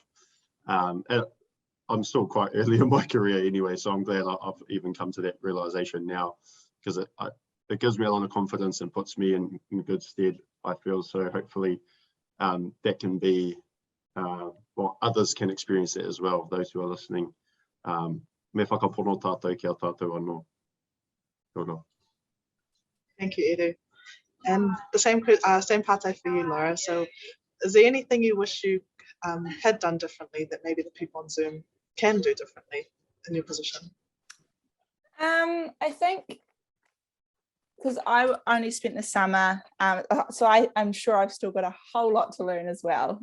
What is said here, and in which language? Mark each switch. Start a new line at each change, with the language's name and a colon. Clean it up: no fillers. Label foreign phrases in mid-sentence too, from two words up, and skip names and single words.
English: And I'm still quite early in my career anyway, so I'm glad I've even come to that realization now, because it gives me a lot of confidence and puts me in good stead, I feel. So hopefully that can be, others can experience it as well, those who are listening.
Māori: Me whakapono tātou ki a tātou anō.
English: Thank you, Edu. And the same partai for you, Laura. So is there anything you wish you had done differently that maybe the people on Zoom can do differently in your position? I think, because I only spent the summer, so I'm sure I've still got a whole lot to learn as well.